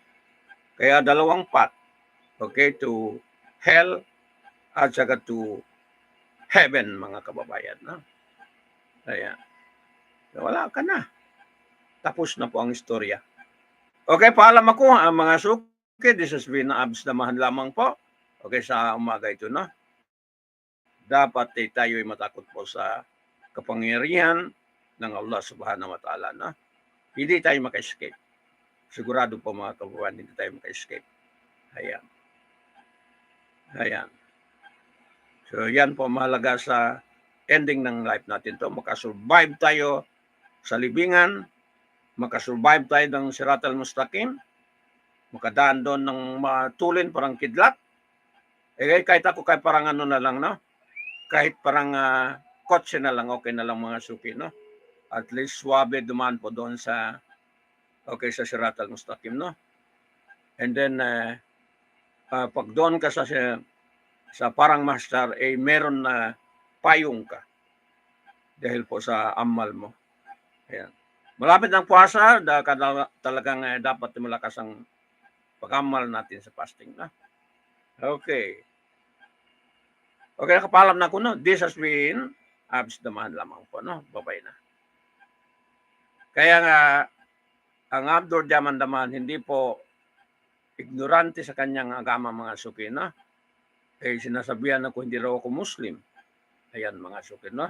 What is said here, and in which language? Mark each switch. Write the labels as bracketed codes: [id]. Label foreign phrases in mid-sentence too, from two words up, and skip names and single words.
[tl] Kaya dalawang path, okay, [en] to hell [tl] at saka [en] to heaven, [tl] mga kababayan. No? Ayan. Wala ka na. Tapos na po ang istorya. Okay, paalam ako mga suki. [en] This has been [tl] Abs Damahan lamang po. Okay, sa umaga ito, no? Dapat tayo ay matakot po sa kapangyarihan ng Allah [ar] سبحانه وتعالى, [tl] no? Hindi tayo maka-escape. Sigurado po mga kababayan, hindi tayo maka-escape. Ayan. Ayan. So, yan po mahalaga sa ending ng life natin to. Makasurvive tayo sa libingan, makasurvive tayo ng Sirat al-Mustaqim, makadaan doon ng matulin parang kidlat. Eh, kahit ako, kahit parang ano na lang, no? Kahit parang kotse na lang, okay na lang mga suki, no? At least swabe dumaan po doon sa sa Sirat al-Mustaqim, no? And then, pag doon ka sa parang master, meron na payong ka dahil po sa amal mo. Ayan. Malapit ng puasa, talagang dapat malakas ang pag-amal natin sa fasting, no? Okay. Okay, nakapalam na ko, no? [en] This has been [tl] Abs Damahan lamang po, no? Babay na. Kaya nga, ang Abdur Damahan hindi po ignorante sa kanyang agama, mga suki, no? Sinasabihan ako hindi raw ako Muslim. Ayan, mga suki, no?